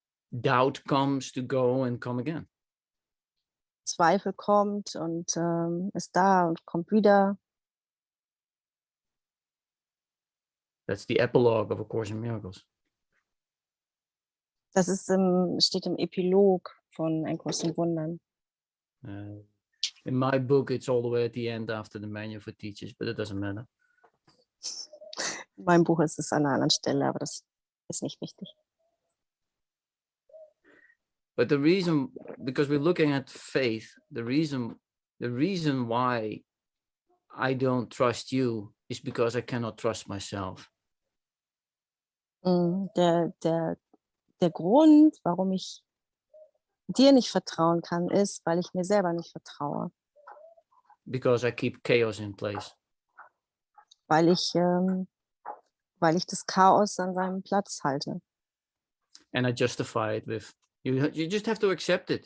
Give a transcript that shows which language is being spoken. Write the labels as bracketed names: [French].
[English] Doubt comes to go and come again. [German] Zweifel kommt und ist da und kommt wieder. [English] That's the epilogue of A Course in Miracles. [German] Das steht im Epilog von Ein Kurs in Wundern. [English] In my book, it's all the way at the end after the manual for teachers, but it doesn't matter. [German] In meinem Buch ist es an einer anderen Stelle, aber das ist nicht wichtig. [English] But the reason, because we're looking at faith, the reason why I don't trust you is because I cannot trust myself. [German] Der Grund, warum ich dir nicht vertrauen kann, ist, weil ich mir selber nicht vertraue. [English] Because I keep chaos in place. [German] Weil ich das Chaos an seinem Platz halte. [English] And I justify it with, you just have to accept it.